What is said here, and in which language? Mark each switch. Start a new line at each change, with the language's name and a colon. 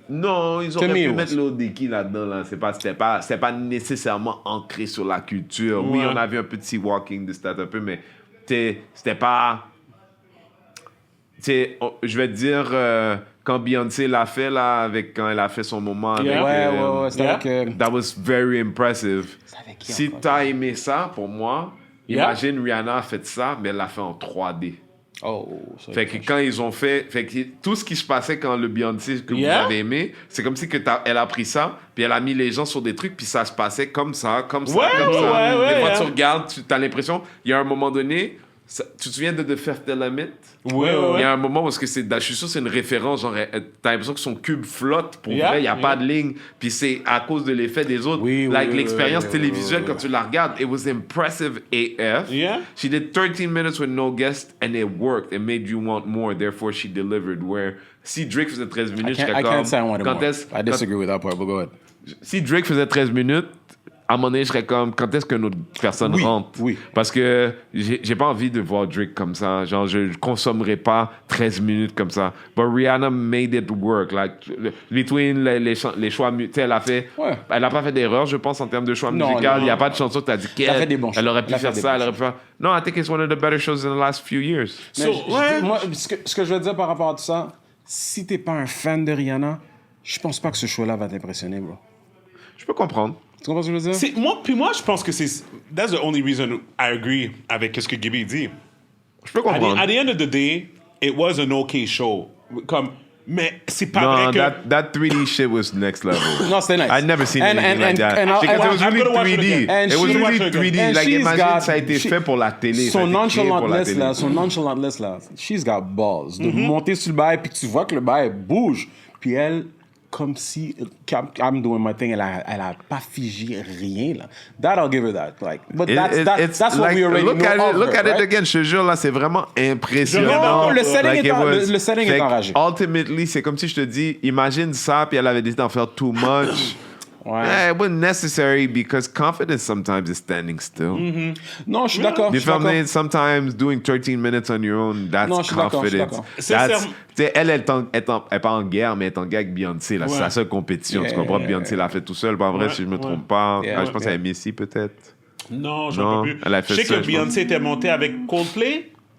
French: Non, ils auraient pu mettre l'Odeki là-dedans. Là. C'était pas nécessairement ancré sur la culture. Ouais. Oui, on avait un petit walking de stats un peu, mais c'était pas... je vais te dire, quand Beyoncé l'a fait, là, quand elle a fait son moment avec...
English: That was very impressive.
French: Si t'as aimé ça, pour moi, imagine Rihanna a fait ça, mais elle l'a fait en 3D. Fait que quand ils ont fait que tout ce qui se passait quand le Beyoncé que vous avez aimé, c'est comme si elle a pris ça, puis elle a mis les gens sur des trucs, puis ça se passait comme ça. Des fois, tu regardes, tu as l'impression, il y a un moment donné, tu te souviens de The Fifth Element? Oui. Il y a un moment parce que je suis sûr que c'est une référence, genre t'as l'impression que son cube flotte pour vrai, il n'y a pas de ligne, puis c'est à cause de l'effet des autres. L'expérience télévisuelle quand tu la regardes,
English: it was impressive AF. She did 13 minutes with no guest and it worked. It made you want more, therefore she delivered.
French: Where si Drake faisait 13 minutes,
English: I can't say I wanted more. I disagree with that part, but go ahead.
French: Si Drake faisait 13 minutes, à un moment donné, je serais comme, quand est-ce que notre personne rentre? Parce que j'ai pas envie de voir Drake comme ça. Genre, je consommerai pas 13 minutes comme ça.
English: But Rihanna made it work.
French: Like, between les choix, tu sais, elle a pas fait d'erreur, je pense, en termes de choix musical. Il n'y a pas de chanson que tu as dit qu'elle aurait pu faire ça, elle aurait pu faire...
English: Non, I think it's one of the better shows in the last few years.
French: Moi, ce que je veux dire par rapport à tout ça, si t'es pas un fan de Rihanna, je pense pas que ce show-là va t'impressionner, bro. Je peux comprendre. Tu comprends ce que je veux dire? Moi, je pense que
English: that's the only reason I agree
French: avec ce que Gibby dit. Je peux comprendre.
English: At the end of the day, it was an okay show.
French: Mais c'est pas vrai que...
English: that 3D shit was next level.
French: No, c'était nice.
English: I'd never seen anything like that. Because it was really 3D. It was really 3D.
French: Like, imagine, ça a été fait pour la télé. Son nonchalantness, là,
English: she's got balls.
French: De monter sur le bail, puis tu vois que le bail bouge. Puis elle... comme si
English: I'm doing my thing,
French: elle a pas figé rien là.
English: That I'll give her that. Like, but that's what like, we already know of her. Look at it again.
French: Je te jure là, c'est vraiment impressionnant. Non, le setting est enragé. Ultimately, c'est comme si je te dis, imagine ça, puis elle avait décidé d'en faire too much.
English: Yeah, it wasn't necessary because confidence sometimes is standing still.
French: Non, je suis d'accord.
English: Sometimes doing 13 minutes on your own, that's confidence.
French: Elle est pas en guerre, mais elle est en guerre avec Beyoncé. Là. C'est sa seule compétition. Tu comprends? Beyoncé l'a fait tout seul. En vrai, si je me trompe pas. Je pense qu'elle a Missy, peut-être. Non, je ne sais plus. Je sais que Beyoncé était montée avec Coldplay.